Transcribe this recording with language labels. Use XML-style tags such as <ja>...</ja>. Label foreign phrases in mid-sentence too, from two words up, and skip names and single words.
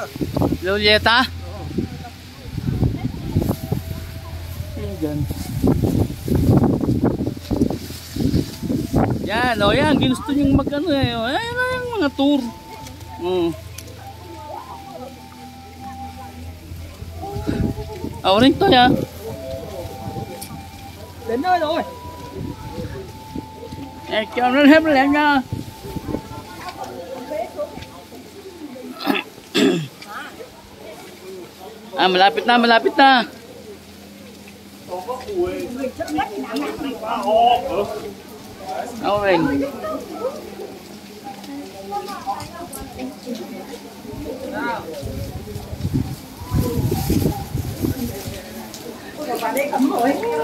<tl>Lolieta? Ayan. Yan, o yan. Ginusto niyong mag-ano eh. Ayan na yung mga tour. Ring to ya.</tl> <vi>Đến nơi rồi. Cho nó thêm lên nha.</vi> <tl>Malapit na, malapit na. Ring.</tl> <vi>Vào đây ấm rồi.</vi>